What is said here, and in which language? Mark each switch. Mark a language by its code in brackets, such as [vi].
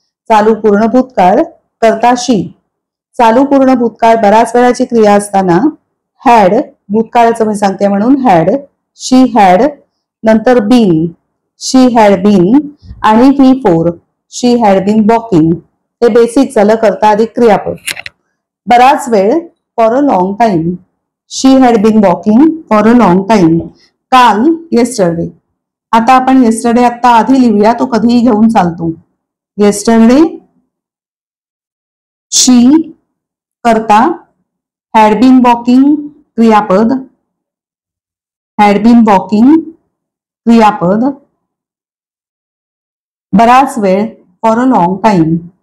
[mr] चालू पूर्ण भूतकाळ. करता शी. चालू पूर्ण भूतकाळ बराच वेळाची क्रिया असताना हॅड, भूतकाळाचं मी सांगते म्हणून हॅड, शी हॅड, नंतर बीन, शी हॅड बीन आणि V4 [en] She had been walking. [mr] हे बेसिक झालं करता अधिक क्रियापद. बराच वेळ [en] For a long time. She had been walking for a long time. [mr] काल येस्टरडे. आता आपण येस्टरडे आता आधी लिहूया, तो कधीही घेऊन चालतो. येस्टरडे शी करता, [en] had been walking [mr] क्रियापद, हॅड बीन वॉकिंग क्रियापद, बराच वेळ [en] For a long time.